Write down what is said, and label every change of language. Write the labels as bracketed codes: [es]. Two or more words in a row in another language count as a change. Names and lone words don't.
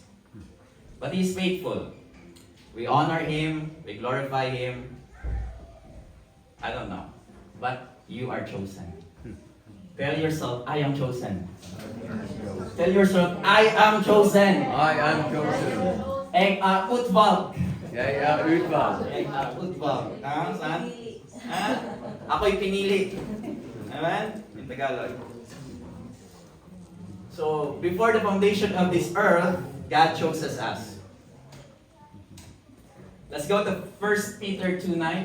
[en] But He is faithful. We honor Him. We glorify Him. I don't know. But you are chosen. Tell yourself, I am chosen. Tell yourself, I am chosen. I am chosen. [no] Jeg er utvalgt. Jeg er utvalgt. Jeg er utvalgt. [tl] Saan? Ako'y pinili. [en] Amen? In Tagalog. So, before the foundation of this earth, God chose us. Let's go to 1 Peter 2:9.